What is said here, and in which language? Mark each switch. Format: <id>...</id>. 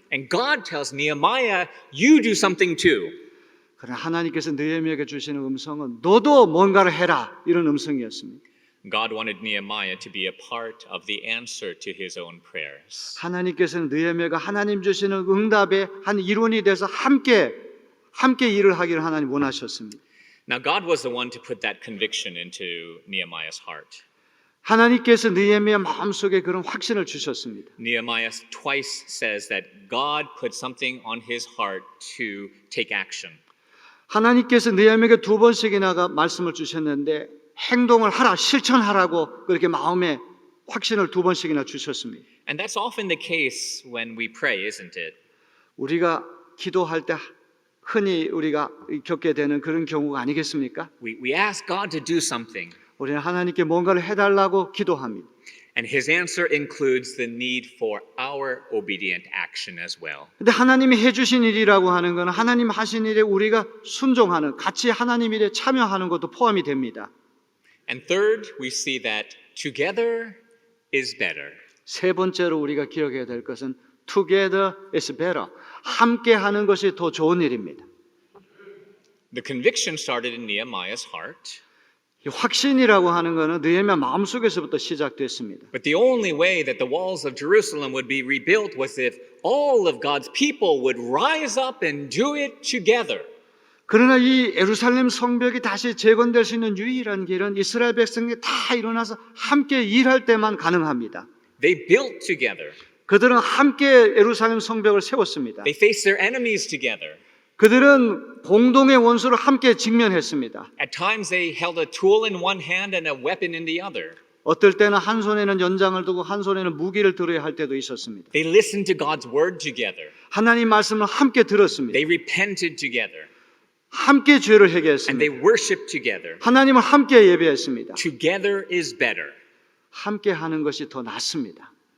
<en>And God tells Nehemiah, you do something too.</en> <ko>그러나 하나님께서 느헤미야에게 주시는 음성은 너도 뭔가를 해라 이런 음성이었습니다.</ko> <en>God wanted Nehemiah to be a part of the answer to his own prayers.</en> <ko>하나님께서는 느헤미야가 하나님 주시는 응답의 한 일원이 돼서 함께 일을 하기를 하나님 원하셨습니다.</ko> <en>Now God was the one to put that conviction into Nehemiah's heart.</en> <ko>하나님께서 느헤미야 마음속에 그런 확신을 주셨습니다.</ko> <en>Nehemiah twice says that God put something on his heart to take action.</en> <ko>하나님께서 느헤미야에게 두 번씩이나 말씀을 주셨는데 행동을 하라, 실천하라고 그렇게 마음에 확신을 두 번씩이나 주셨습니다.</ko> <en>And that's often the case when we pray, isn't it?</en> <ko>우리가 기도할 때 흔히 우리가 겪게 되는 그런 경우가 아니겠습니까?</ko> <en>We ask God to do something,</en> <ko>우리는 하나님께 뭔가를 해달라고 기도합니다.</ko> <en>and his answer includes the need for our obedient action as well.</en> <ko>근데 하나님이 해주신 일이라고 하는 것은 하나님 하신 일에 우리가 순종하는, 같이 하나님 일에 참여하는 것도 포함이 됩니다.</ko> <en>And third, we see that together is better.</en> <ko>세 번째로 우리가 기억해야 될 것은</ko> <en>together is better.</en> <ko>함께 하는 것이 더 좋은 일입니다.</ko> <en>The conviction started in Nehemiah's heart,</en> <ko>이 확신이라고 하는 것은 느헤미야 마음속에서부터 시작됐습니다.</ko> <en>but the only way that the walls of Jerusalem would be rebuilt was if all of God's people would rise up and do it together.</en> <ko>그러나 이 예루살렘 성벽이 다시 재건될 수 있는 유일한 길은 이스라엘 백성이 다 일어나서 함께 일할 때만 가능합니다.</ko> <en>They built together.</en> <ko>그들은 함께 예루살렘 성벽을 세웠습니다.</ko> <en>They faced their enemies together.</en> <ko>그들은 공동의 원수를 함께 직면했습니다.</ko> <en>At times they held a tool in one hand and a weapon in the other.</en> <ko>어떨 때는 한 손에는 연장을 두고 한 손에는 무기를 들어야 할 때도 있었습니다.</ko> <en>They listened to God's word together.</en> <ko>하나님 말씀을 함께 들었습니다.</ko> <en>They repented together.</en> <ko>함께 죄를</ko> <en>And</en> <ko>회개했습니다.</ko> <en>they worshiped together.</en> <ko>하나님을 함께 예배했습니다.</ko> <en>Together is better.</en> <ko>함께 하는 것이 더 낫습니다.</ko>